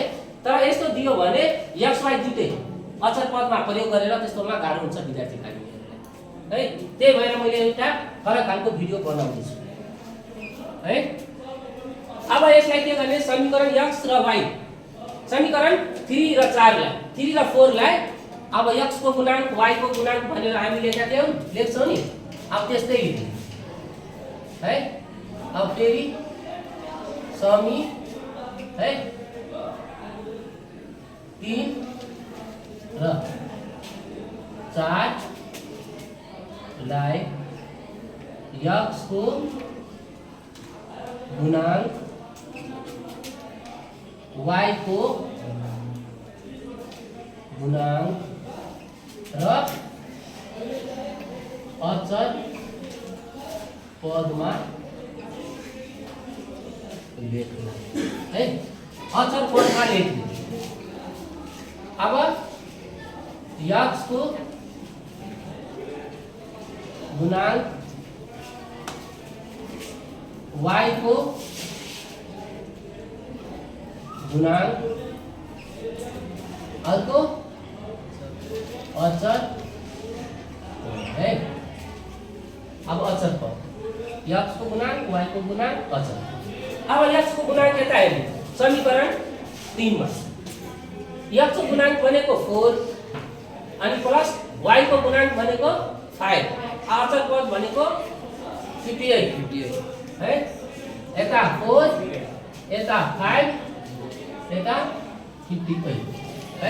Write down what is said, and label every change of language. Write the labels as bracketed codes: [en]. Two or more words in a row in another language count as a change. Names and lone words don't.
[ne] तर यस्तो दियो भने x y दुईटै अचर पदमा प्रयोग गरेर त्यस्तोमा गाह्रो हुन्छ विद्यार्थी लागि। है। त्यही भएर मैले एउटा फरक खालको भिडियो बनाउँदैछु है। अब यसलाई के गर्ने, समीकरण x र y, समीकरण 3 र 4 लाई, 3 र 4 लाई अब x को गुणांक y को गुणांक भनेर हामी लेख्छौं नि। अब त्यस्तै लेख्ने है। अब फेरि समी है 3 र 4 लाई x को गुणांक y को गुणांक र अचर पदमा लेख्नु है। अचर पदमा लेख्नु। अब x को गुणांक y को गुणांक अर्को अचर है। अब अचर पद x को गुणांक y को गुणांक अचर। अब x को गुणांक यता हेर्नु समीकरण 3 मा x को गुणांक भनेको 4 अनि प्लस y को गुणांक भनेको 5, अचर पद भनेको 58 है। यता 4 यता 5 यता 58 है।